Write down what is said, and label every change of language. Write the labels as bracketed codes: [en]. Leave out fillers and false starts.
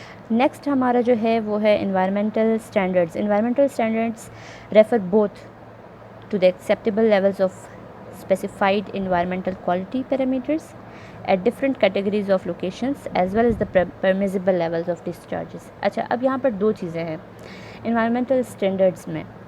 [ur] Next ہمارا جو ہے وہ ہے environmental standards. [en] Environmental standards refer both to the acceptable levels of specified environmental quality parameters at different categories of locations as well as the permissible levels of discharges. [ur] اچھا، اب یہاں پر 2 چیزیں ہیں environmental standards میں.